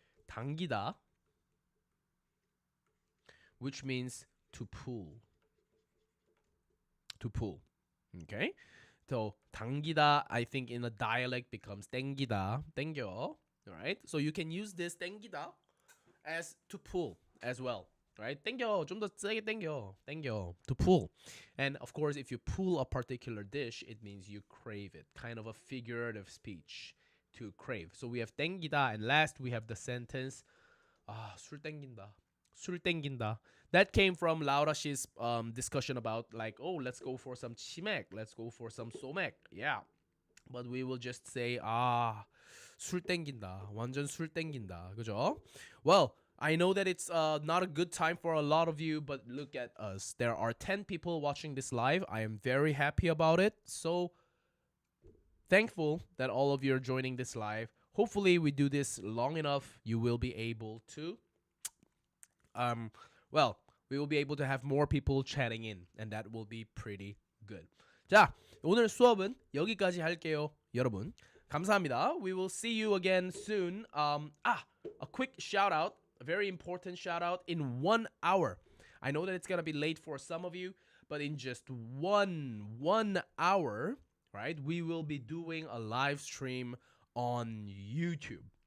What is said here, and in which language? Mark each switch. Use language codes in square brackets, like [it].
[en] 당기다, which means to pull. To pull. Okay? So 당기다, I think in a dialect becomes 땡기다, 땡겨. Alright? So you can use this 땡기다 as to pull as well. Right? [ko] 땡겨, 좀 더 세게 땡겨, 땡겨, [en] to pull. And of course, if you pull a particular dish, it means you crave it. Kind of a figurative speech, to crave. So we have 땡기다, and last we have the sentence, [ko] 술 땡긴다, 술 땡긴다. [en] That came from Laura 씨's discussion about like, oh, let's go for some 치맥, let's go for some 소맥. Yeah. But we will just say, [ko] 술 땡긴다, 완전 술 땡긴다. 그죠? [en] Well, I know that it's not a good time for a lot of you, but look at us. There are 10 people watching this live. I am very happy about it. So thankful that all of you are joining this live. Hopefully we do this long enough, you will be able to we will be able to have more people chatting in, and that will be pretty good. [ko] 자, 오늘 수업은 여기까지 할게요, 여러분. 감사합니다. [en] We will see you again soon. A quick shout out, a very important shout out in 1 hour. I know that it's gonna be late for some of you, but in just one hour, right, we will be doing a live stream on YouTube.